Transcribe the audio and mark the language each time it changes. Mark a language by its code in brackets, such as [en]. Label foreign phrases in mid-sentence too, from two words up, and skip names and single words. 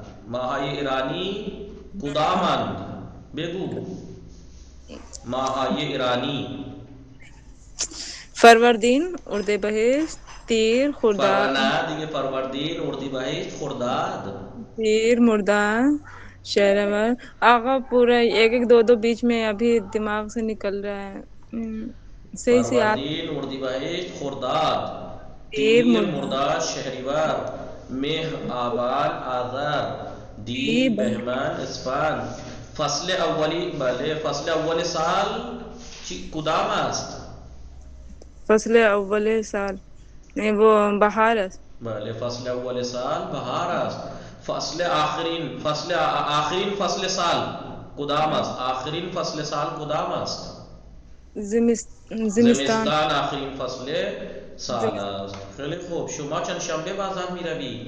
[fa] ماهای ایرانی کدامند؟ بگو. ماهای ایرانی فروردین، اردیبهشت، تیر، خرداد، نه دیگه، فروردین، اردیبهشت، خرداد. تیر، مرداد، شهریور. [ur] آقا پورا ایک ایک دو بیچ میں ابھی دماغ سے نکل رہا ہے. صحیح سے یاد. [fa] فروردین، اردیبهشت، خرداد، تیر، تیر، مرداد، مرداد، شهریور، مه، آبان، آذر، دی، بهمن، اسفند. فصل اولی، بله، فصل اول سال کدام است؟ فصل اول سال [ur] نہیں، وہ [fa] بہار است. بله، فصل اول سال بهار است. فصل آخرین فصل سال کدام است؟ آخرین فصل سال کدام است؟ زمستان. زمستان آخرین فصل سال است. خیلی خوب. شما چند شنبه بازار می روی؟